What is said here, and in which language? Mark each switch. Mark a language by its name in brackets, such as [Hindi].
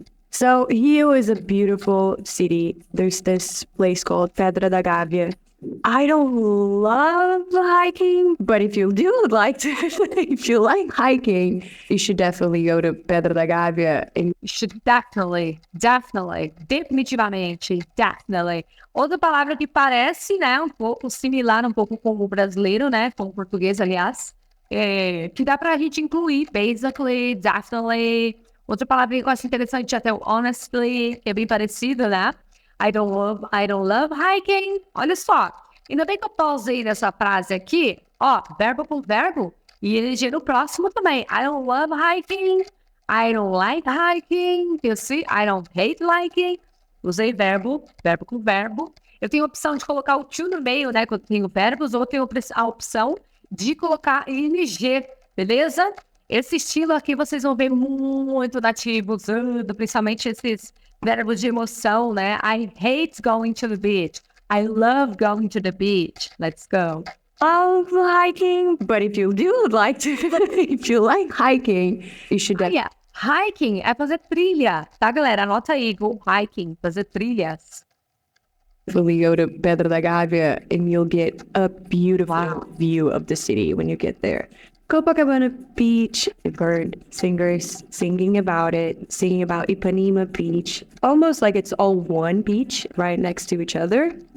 [English] So Rio is a beautiful city. There's this place called Pedra da Gávea. I don't love hiking, but if you do like to, if you like hiking, you should definitely go to Pedra da Gávea. And you should definitely, definitivamente, definitely. [Portuguese] Outra palavra que parece, né, um pouco similar, um pouco com o brasileiro, né, com o português, aliás, que dá pra gente incluir, [English] basically, definitely. [Portuguese] Outra palavra que eu acho interessante até o honestly, que é bem parecido, né? [English] I don't love hiking. [Portuguese] Olha só, ainda bem que eu pausei nessa frase aqui, ó, verbo por verbo, e ele no próximo também. [English] I don't love hiking, I don't like hiking, you see, I don't hate hiking. [Portuguese] Usei verbo com verbo. Eu tenho a opção de colocar o to no meio, né, quando eu tenho verbos, ou eu tenho a opção de colocar ing, beleza? Esse estilo aqui vocês vão ver muito nativo usando, principalmente esses verbos de emoção, né? [English] I hate going to the beach. I love going to the beach. Let's go. love hiking, but if you do like to, if you like hiking, you should definitely. [Portuguese] Yeah, hiking é fazer trilha, tá, galera? Anota aí, [English] go hiking, [Portuguese] fazer trilhas. [English] We go to Pedra da Gávea and you'll get a beautiful view of the city when you get there. Copacabana Beach, I've heard singers singing about it, singing about Ipanema Beach, almost like it's all one beach right next to each other.